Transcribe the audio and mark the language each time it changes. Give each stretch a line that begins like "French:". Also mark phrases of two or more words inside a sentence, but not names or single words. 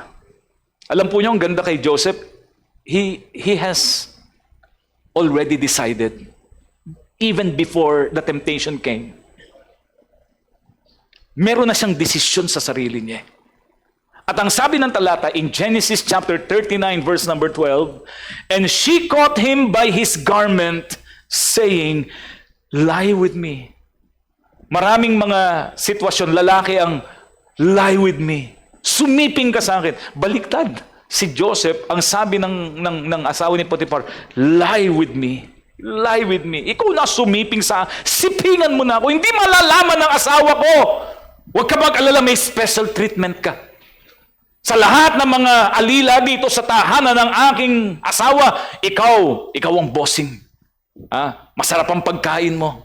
Filipino: Alam po niyo, ang ganda kay Joseph,
English: he has already decided even before the temptation came.
Filipino: Meron na siyang desisyon sa sarili niya. At ang sabi ng talata
English: in Genesis chapter 39 verse number 12, and she caught him by his garment, saying, lie with me.
Filipino: Maraming mga sitwasyon, lalaki ang
English: lie with me.
Filipino: Sumiping ka sa akin. Baliktad. Si Joseph, ang sabi ng asawa ni Potiphar,
English: lie with me. Lie with me.
Filipino: Ikaw na sumiping sa sipingan mo na ako. Hindi malalaman ng asawa ko. Huwag ka mag-alala, may
English: special treatment
Filipino: ka. Sa lahat ng mga alila dito sa tahanan ng aking asawa, ikaw ang bossing. Masarap ang pagkain mo.